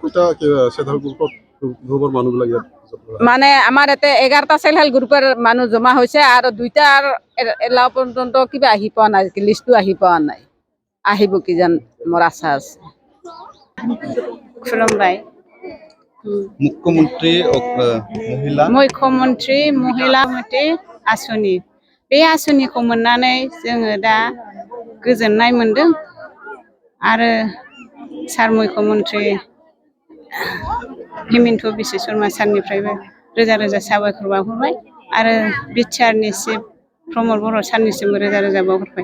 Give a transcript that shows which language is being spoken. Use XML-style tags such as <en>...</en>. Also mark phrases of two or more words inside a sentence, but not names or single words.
<as>মানে আমাৰ ইয়াতে 11টা</as> <en>self help group</en> <as>মানুহ জমা হৈছে আৰু 2টাৰ এলাও পৰ্যন্ত কিবা আহি পোৱা নাই, লিষ্টটো আহি পোৱা নাই। আহিব কিজান মোৰ আশা আছে। খুলুমবাই।</as> <brx>মুখ্যমন্ত্ৰী মহিলা মৈত্ৰী आसनि बे आसनिखौ मोननानै जोङो दा गोजोननाय मोनदों आरो सार मुख्यमन्त्री हिमन्त बिश्व शर्मा सारनिफ्रायबो रोजा रोजा साबायखर बावहरबाय आरो बिटिआरनि चिफ प्रमद बर' सारनिसिमबो रोजा रोजा बावहरबाय।</brx>